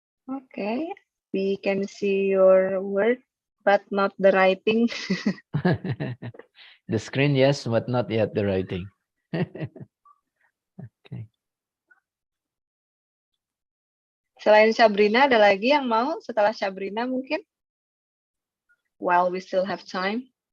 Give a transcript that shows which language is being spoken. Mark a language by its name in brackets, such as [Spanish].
[English] Okay, we can see your word, but not the writing. The screen, yes, but not yet the writing. Okay. [Indonesian] Selain Sabrina, ada lagi yang mau setelah Sabrina mungkin? [English] While we still have time.